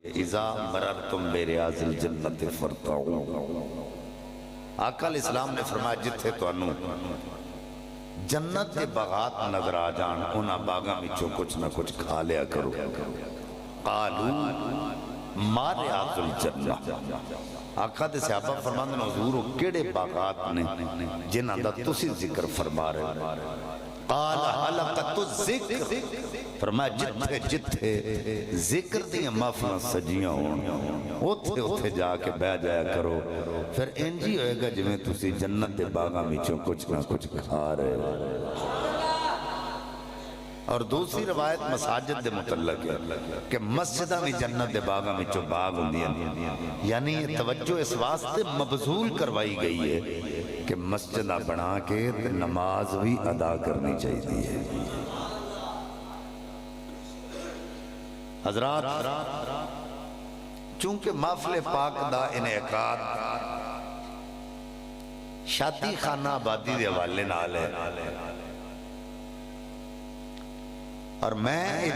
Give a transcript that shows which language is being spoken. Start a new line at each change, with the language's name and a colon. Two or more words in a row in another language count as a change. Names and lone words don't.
Arabic: اذا مررتم بریاض الجنت فرتعوا۔
Punjabi: آقا علیہ السلام نے فرمایا جتھے تو انو جنت کے باغات نظر آ جان انہاں باغاں وچوں کچھ نہ کچھ کھا لیا کرو۔
Arabic: قالوا ما ریاض الجنہ۔
Punjabi: آقا دے صحابہ فرماندے حضور کیڑے باغات نے جنہاں دا تسی ذکر فرما رہے؟
Arabic: قال حلقۃ الذکر،
Punjabi: فرمایا جتھے جتھے ذکر دیاں محفلاں سجیاں ہون اوتھے اوتھے جا کے بیٹھ جایا کرو، پھر انجی ہوئے گا جویں تسی جنت دے باغاں وچوں کچھ نہ کچھ کھا رہے۔ اور دوسری روایت مساجد دے متعلق ہے کہ مسجدہ میں جنت دے باغاں وچوں باغ ہوندیاں،
Urdu: یعنی یہ توجہ اس واسطے مبذول کروائی گئی ہے کہ مسجدہ بنا کے نماز بھی ادا کرنی چاہیے۔
Punjabi: حضرات چونکہ محفل پاک دا انعقاد شادی خانہ آبادی دے حوالے نال ہے، اور میں ایک